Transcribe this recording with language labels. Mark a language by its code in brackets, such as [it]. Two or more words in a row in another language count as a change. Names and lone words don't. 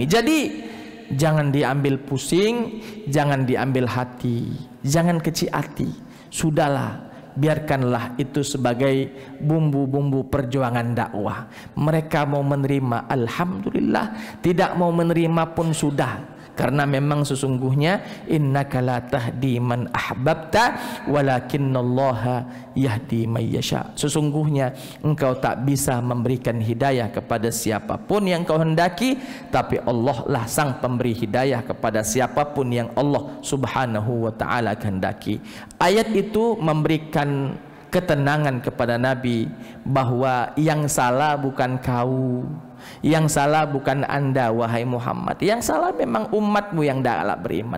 [id] Jadi jangan diambil pusing, jangan diambil hati, jangan kecil hati. Sudahlah, biarkanlah itu sebagai bumbu-bumbu perjuangan dakwah. Mereka mau menerima, alhamdulillah. Tidak mau menerima pun sudah, karena memang sesungguhnya [ar] إنك لا تهدي من أحببت ولكن الله يهدي من يشاء. [id] Sesungguhnya engkau tak bisa memberikan hidayah kepada siapapun yang kau hendaki, tapi Allah lah sang pemberi hidayah kepada siapapun yang Allah [ar] سبحانه وتعالى [id] kehendaki. Ayat itu memberikan ketenangan kepada Nabi bahwa yang salah bukan kau, yang salah bukan anda wahai Muhammad, yang salah memang umatmu yang tidak beriman.